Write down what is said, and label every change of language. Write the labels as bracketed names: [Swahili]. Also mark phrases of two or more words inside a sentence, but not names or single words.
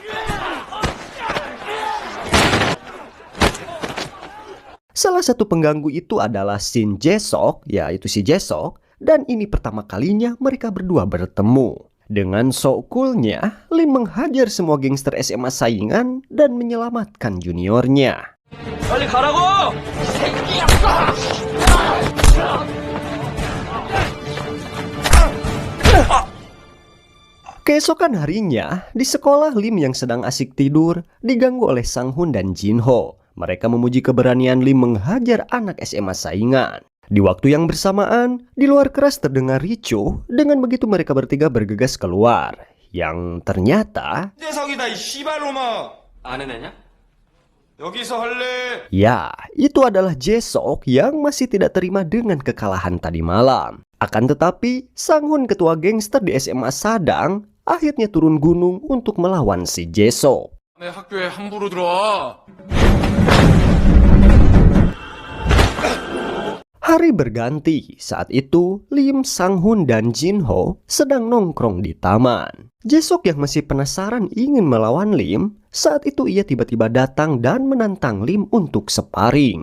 [Indonesian] Salah satu pengganggu itu adalah Shin Jae-sok, yaitu si Jae-sok, dan ini pertama kalinya mereka berdua bertemu. Dengan sok coolnya, Lim menghajar semua gangster SMA saingan dan menyelamatkan juniornya. [Korean] 빨리 가라고! [Indonesian] Keesokan harinya, di sekolah Lim yang sedang asik tidur diganggu oleh Sang-hun dan Jin-ho. Mereka memuji keberanian Lim menghajar anak SMA saingan. Di waktu yang bersamaan, di luar keras terdengar ricuh. Dengan begitu mereka bertiga bergegas keluar. Yang ternyata... [Korean] 대석이다 이 씨발로마. 아는 애냐? 여기서 할래. [Indonesian] Ya, itu adalah Jae-sok yang masih tidak terima dengan kekalahan tadi malam. Akan tetapi, Sang-hun ketua gangster di SMA Sadang akhirnya turun gunung untuk melawan si Jae-sok. [Korean] 내 학교에 함부로 들어와. [Indonesian] Hari berganti. Saat itu, Lim, Sang-hun, dan Jin-ho sedang nongkrong di taman. Jae-sok yang masih penasaran ingin melawan Lim, saat itu ia tiba-tiba datang dan menantang Lim untuk sparring.